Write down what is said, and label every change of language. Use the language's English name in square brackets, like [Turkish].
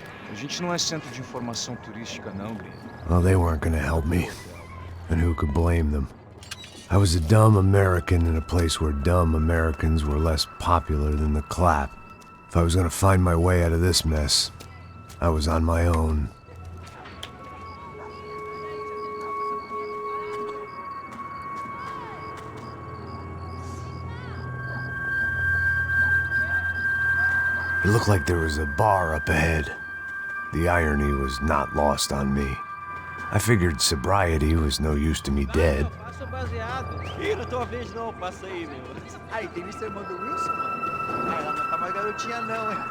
[Portuguese] A gente não é centro de informação turística, não, gringo. [English] Well, they weren't gonna help me. And who could blame them? I was a dumb American in a place where dumb Americans were less popular than the clap. If I was gonna find my way out of this mess, I was on my own. It looked like there was a bar up ahead. The irony was not lost on me. I figured sobriety was no use to me dead. [Portuguese] Passa baseado. Ih, não tô a vez não, passa aí, meu. Aí, tem visto a irmã do Wilson, mano? Ah, ela não tá mais garotinha não, hein?